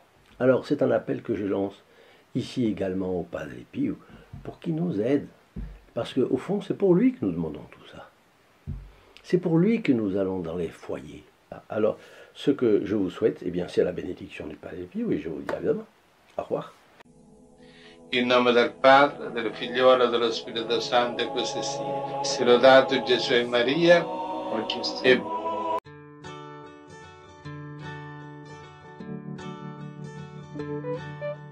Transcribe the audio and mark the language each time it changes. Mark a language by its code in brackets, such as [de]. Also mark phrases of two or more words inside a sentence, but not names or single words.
[fr] Alors, c'est un appel que je lance ici également au Padre Pio pour qu'il nous aide. Parce qu'au fond, c'est pour lui que nous demandons tout ça. C'est pour lui que nous allons dans les foyers. Alors, ce que je vous souhaite, eh bien, c'est la bénédiction du Padre Pio et je vous dis à demain. Au revoir. [it] In nome del Padre, del Figliolo e dello Spirito Santo, e così sia. Sia lodato Gesù e Maria, e